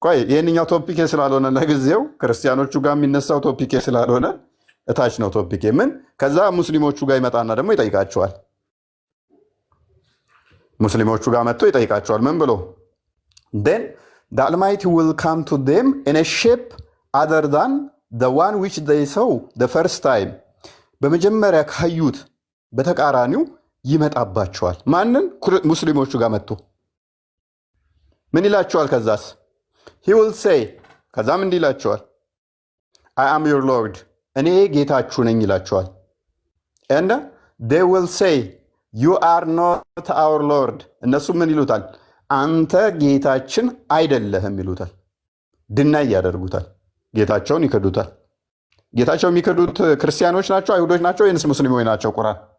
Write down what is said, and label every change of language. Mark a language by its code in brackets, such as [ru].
[am] ይህንኛው ቶፒክ ስላልሆነ ለጊዜው ክርስቲያኖቹ ጋር የሚነሳው ቶፒክ ስላልሆነ እታች ነው ቶፒክ ምን ከዛ ሙስሊሞቹ ጋር ይመጣና ደግሞ ይጠይቃቸዋል። ሙስሊሞቹ ጋር መጥቶ ይጠይቃቸዋል። ምን ብሎ [en] then the Almighty will come to them in a shape other than the one which they saw the first time [am] በመጀመሪያ ካዩት በተቃራኒው ይመጣባቸዋል። ማንን? ሙስሊሞቹ ጋር መጥቶ ምን ይላቸዋል? ከዛስ [en] he will say [am] ከዛም እንዲህ ይላቸዋል [en] I am your Lord [am] እኔ ጌታችሁ ነኝ ይላቸዋል። [en] and they will say you are not our Lord [am] እነሱ ምን ይሉታል? አንተ ጌታችን አይደለህም ይሉታል። ድናይ ያደርጉታል። ጌታቸውን ይክዱታል። ጌታቸው የሚክዱት ክርስቲያኖች ናቸው? አይሁዶች ናቸው? ወይንስ ሙስሊሞች ናቸው? ቁርአን